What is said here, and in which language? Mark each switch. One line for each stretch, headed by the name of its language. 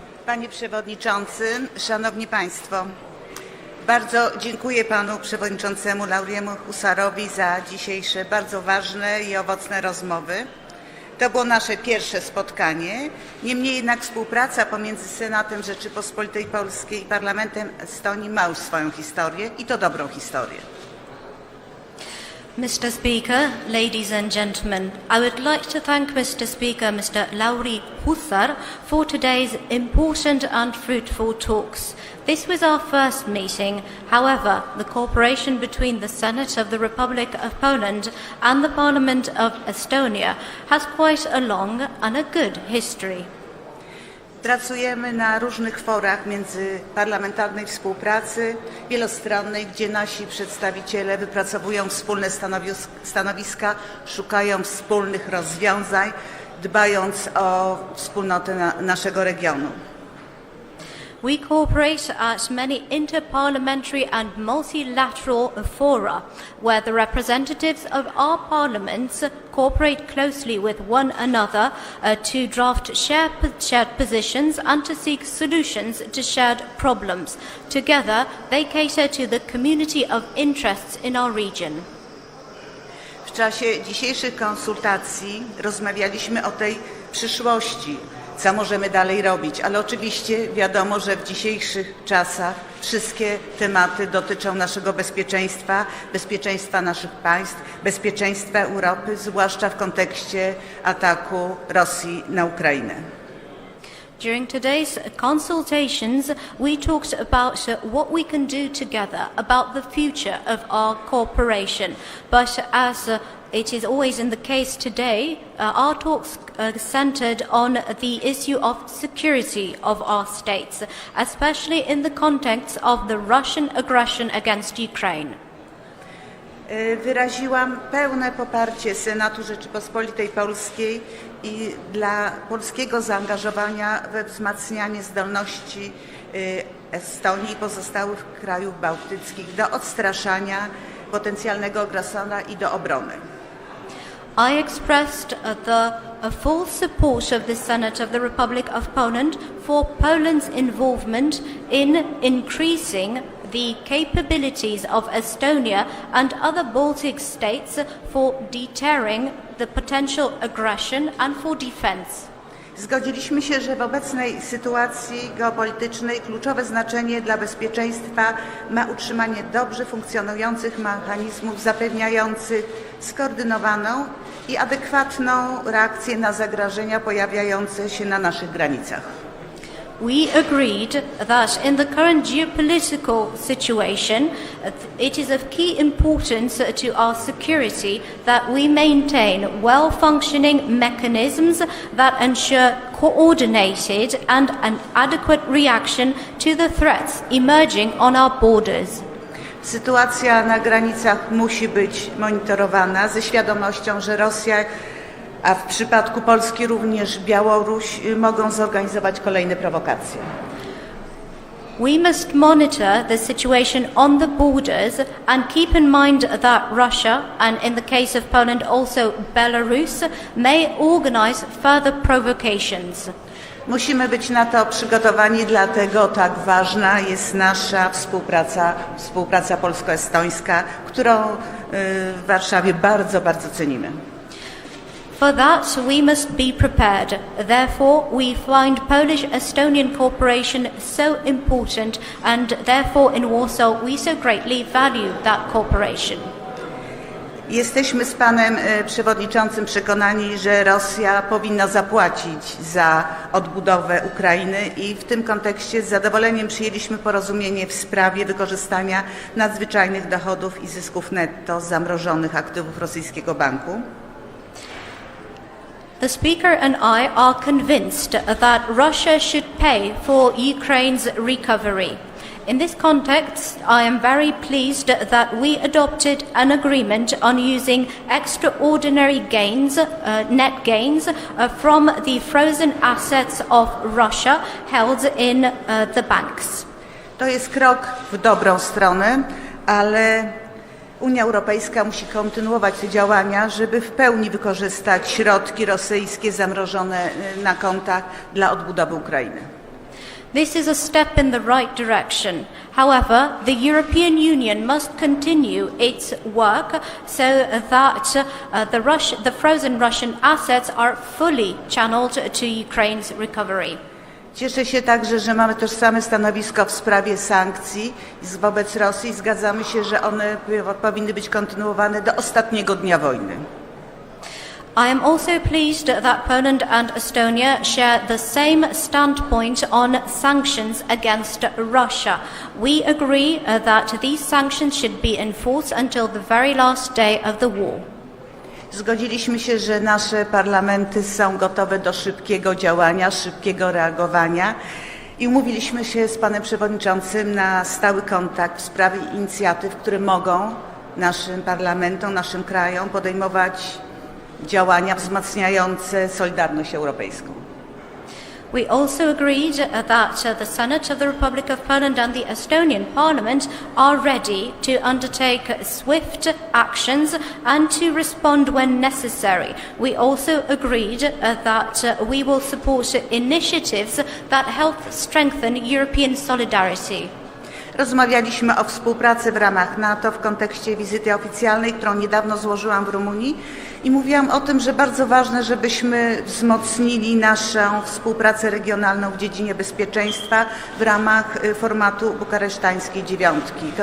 Polish: Panie Przewodniczący, Szanowni Państwo, bardzo dziękuję panu przewodniczącemu Lauriemu Hussarowi za dzisiejsze bardzo ważne i owocne rozmowy. To było nasze pierwsze spotkanie, niemniej jednak współpraca pomiędzy Senatem Rzeczypospolitej Polskiej i Parlamentem Estonii ma już swoją historię i to dobrą historię.
English: Mr. Speaker, ladies and gentlemen, I would like to thank Mr. Speaker, Mr. Lauri Hussar, for today's important and fruitful talks. This was our first meeting. However, the cooperation between the Senate of the Republic of Poland and the Parliament of Estonia has quite a long and a good history.
Polish: Pracujemy na różnych forach międzyparlamentarnej współpracy wielostronnej, gdzie nasi przedstawiciele wypracowują wspólne stanowiska, szukają wspólnych rozwiązań, dbając o wspólnotę naszego regionu.
English: We cooperate at many interparliamentary and multilateral fora, where the representatives of our parliaments cooperate closely with one another to draft shared positions and to seek solutions to shared problems. Together, they cater to the community of interests in our region.
Polish: W czasie dzisiejszych konsultacji rozmawialiśmy o tej przyszłości, co możemy dalej robić, ale oczywiście wiadomo, że w dzisiejszych czasach wszystkie tematy dotyczą naszego bezpieczeństwa, bezpieczeństwa naszych państw, bezpieczeństwa Europy, zwłaszcza w kontekście ataku Rosji na Ukrainę.
English: During today's consultations, we talked about what we can do together, about the future of our cooperation. But as it is always in the case today, our talks centered on the issue of security of our states, especially in the context of the Russian aggression against Ukraine.
Polish: Wyraziłam pełne poparcie Senatu Rzeczypospolitej Polskiej i dla polskiego zaangażowania we wzmacnianie zdolności Estonii i pozostałych krajów bałtyckich do odstraszania potencjalnego agresora i do obrony.
English: I expressed the full support of the Senate of the Republic of Poland for Poland's involvement in increasing the capabilities of Estonia and other Baltic states for deterring the potential aggression and for defense.
Polish: Zgodziliśmy się, że w obecnej sytuacji geopolitycznej kluczowe znaczenie dla bezpieczeństwa ma utrzymanie dobrze funkcjonujących mechanizmów zapewniających skoordynowaną i adekwatną reakcję na zagrożenia pojawiające się na naszych granicach.
English: We agreed that in the current geopolitical situation, it is of key importance to our security that we maintain well-functioning mechanisms that ensure coordinated and an adequate reaction to the threats emerging on our borders.
Polish: Sytuacja na granicach musi być monitorowana ze świadomością, że Rosja, a w przypadku Polski również Białoruś, mogą zorganizować kolejne prowokacje.
English: We must monitor the situation on the borders and keep in mind that Russia, and in the case of Poland also Belarus, may organize further provocations.
Polish: Musimy być na to przygotowani, dlatego tak ważna jest nasza współpraca polsko-estońska, którą w Warszawie bardzo, bardzo cenimy.
English: For that, we must be prepared. Therefore, we find Polish-Estonian cooperation so important, and therefore in Warsaw we so greatly value that cooperation.
Polish: Jesteśmy z panem przewodniczącym przekonani, że Rosja powinna zapłacić za odbudowę Ukrainy i w tym kontekście z zadowoleniem przyjęliśmy porozumienie w sprawie wykorzystania nadzwyczajnych dochodów i zysków netto z zamrożonych aktywów rosyjskiego banku.
English: The Speaker and I are convinced that Russia should pay for Ukraine's recovery. In this context, I am very pleased that we adopted an agreement on using extraordinary gains, net gains, from the frozen assets of Russia held in the banks.
Polish: To jest krok w dobrą stronę, ale Unia Europejska musi kontynuować te działania, żeby w pełni wykorzystać środki rosyjskie zamrożone na kontach dla odbudowy Ukrainy.
English: This is a step in the right direction. However, the European Union must continue its work so that the frozen Russian assets are fully channeled to Ukraine's recovery.
Polish: Cieszę się także, że mamy tożsame stanowisko w sprawie sankcji wobec Rosji. Zgadzamy się, że one powinny być kontynuowane do ostatniego dnia wojny.
English: I am also pleased that Poland and Estonia share the same standpoint on sanctions against Russia. We agree that these sanctions should be enforced until the very last day of the war.
Polish: Zgodziliśmy się, że nasze parlamenty są gotowe do szybkiego działania, szybkiego reagowania i umówiliśmy się z panem przewodniczącym na stały kontakt w sprawie inicjatyw, które mogą naszym parlamentom, naszym krajom podejmować działania wzmacniające solidarność europejską.
English: We also agreed that the Senate of the Republic of Poland and the Estonian Parliament are ready to undertake swift actions and to respond when necessary. We also agreed that we will support initiatives that help strengthen European solidarity.
Polish: Rozmawialiśmy o współpracy w ramach NATO w kontekście wizyty oficjalnej, którą niedawno złożyłam w Rumunii i mówiłam o tym, że bardzo ważne, żebyśmy wzmocnili naszą współpracę regionalną w dziedzinie bezpieczeństwa w ramach formatu bukaresztańskiej dziewiątki.